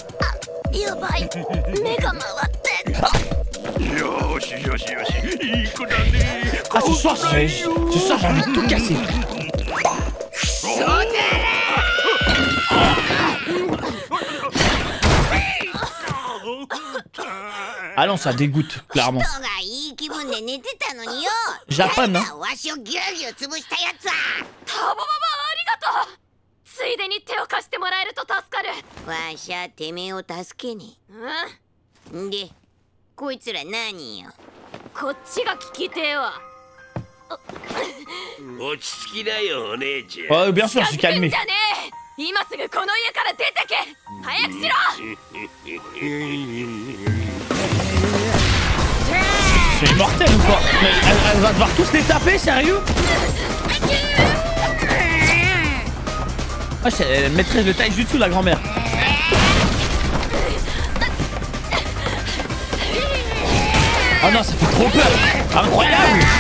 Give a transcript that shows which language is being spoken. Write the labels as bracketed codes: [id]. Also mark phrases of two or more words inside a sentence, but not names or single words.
[fr] Ah, ce soir j'ai envie de tout casser. Ah non, ça dégoûte, clairement. Japon, hein. [ja] ついでに手を貸してもらえると助かる。わしゃてめえを助けに。んで、こいつら何よ。こっちが聞きてえわ。落ち着きなよ、お姉ちゃん。 [fr] Oh, bien sûr, je suis calmé. [ja] 今すぐこの家から出てけ。早くしろ。 [fr] C'est immortel ou quoi? Mais elle va devoir tous les taper, sérieux? Ah, elle maîtrise le taijutsu, la grand-mère. Ah non, ça fait trop peur. Incroyable.